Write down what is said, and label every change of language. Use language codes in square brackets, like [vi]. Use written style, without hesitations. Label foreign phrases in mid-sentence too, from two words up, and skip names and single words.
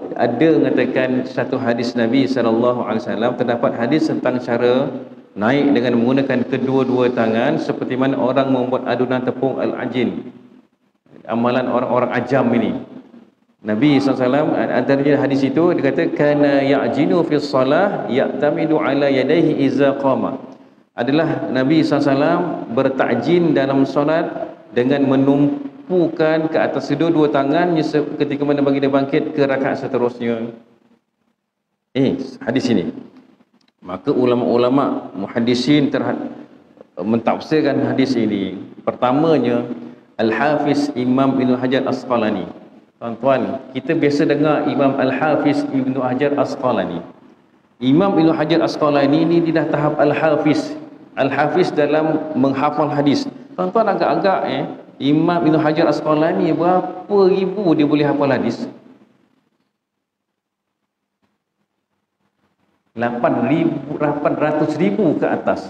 [ms] Ada mengatakan satu hadis Nabi SAW, terdapat hadis tentang cara naik dengan menggunakan kedua-dua tangan seperti mana orang membuat adunan tepung al-ajin. Amalan orang-orang ajam ini. Nabi SAW, antaranya hadis itu, dia kata, [ar] كان يعجن في الصلاة يعتمد على يديه إذا قام. [ms] Adalah Nabi SAW bertakjin dalam solat dengan menumpukan ke atas kedua-dua tangannya ketika mana bagi dia bangkit ke rakaat seterusnya. Hadis ini. Maka ulama-ulama muhaddisin mentafsirkan hadis ini. Pertamanya Al-Hafiz Imam Ibn Hajar Asqalani. Tuan-tuan, kita biasa dengar Imam Al-Hafiz Ibn Hajar Asqalani. Imam Ibn Hajar Asqalani ini dia dah tahap Al-Hafiz. Al-Hafiz dalam menghafal hadis. Tuan-tuan, agak-agak Imam Ibn Hajar Asqalani berapa ribu dia boleh hafal hadis? 800,000 ke atas.